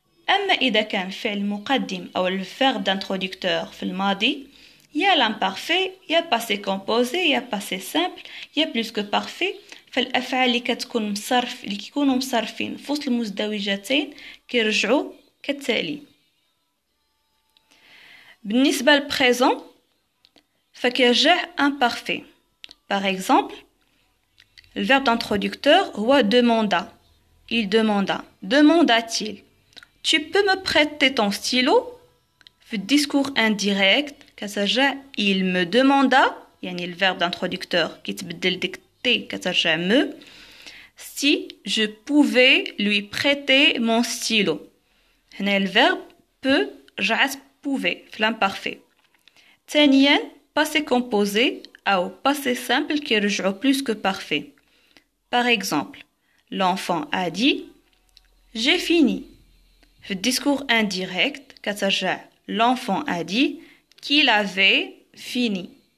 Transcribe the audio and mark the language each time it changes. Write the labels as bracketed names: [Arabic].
[Arabic] أما إذا كان الفعل مقدم أو الفيرب دانترودكتور في الماضي، يا لامبارفي يا باسي كومبوزي يا باسي سامبل يا بلوس كو بارفي، فالأفعال اللي كيكونوا مصرفين في وسط المزدوجتين كيرجعوا كالتالي. بالنسبة للبريزون فكيرجع imparfait. [French] Par exemple, le verbe d'introducteur هو demanda. Il demanda. Demanda-t-il. Tu peux me prêter ton stylo؟ [Arabic] في الديسكور indirect كترجع [French] il me demanda [Arabic] يعني الفيرب d'introducteur كيتبدل ديك تي كترجع me [French] si je pouvais lui prêter mon stylo [Arabic] هنا الفيرب [French] peut رجعت pouvait في l'imparfait ثانيا passé composé أو passé simple [Arabic] كيرجعوا [French] plus que parfait par exemple l'enfant a dit j'ai fini [Arabic] في الديسكور [French] indirect [Arabic] كترجع [French] l'enfant a dit qu'il avait fini